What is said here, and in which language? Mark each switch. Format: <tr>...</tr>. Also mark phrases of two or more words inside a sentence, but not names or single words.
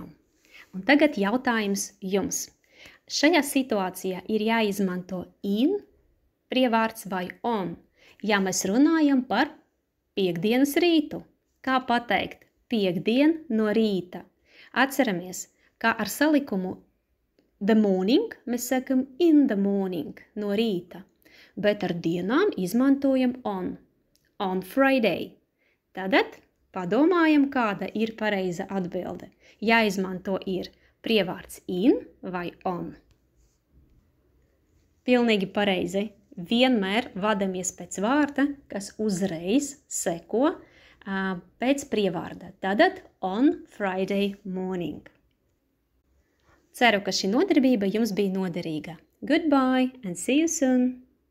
<lv>Un tagad jautājums jums. Šajā situācijā ir jāizmanto in prievārds vai on, ja mēs runājam par piektdienas rītu. Kā pateikt? Piektdien no rīta. Atceramies, kā ar salikumu</lv> <en>the morning</en> <lv>mēs sakam</lv> <en>in the morning</en> <lv>no rīta, bet ar dienām izmantojam on.</lv> <en>On Friday.</en> <lv>Tātad padomājam, kāda ir pareiza atbilde. Jāizmanto ir prievārds in vai on. Pilnīgi pareizi. Vienmēr vadamies pēc vārda, kas uzreiz seko pēc prievārda. Tātad</lv> <en>on Friday morning.</en> <lv>Ceru, ka šī nodarbība jums bija noderīga.</lv> <en>Goodbye and see you soon!</en>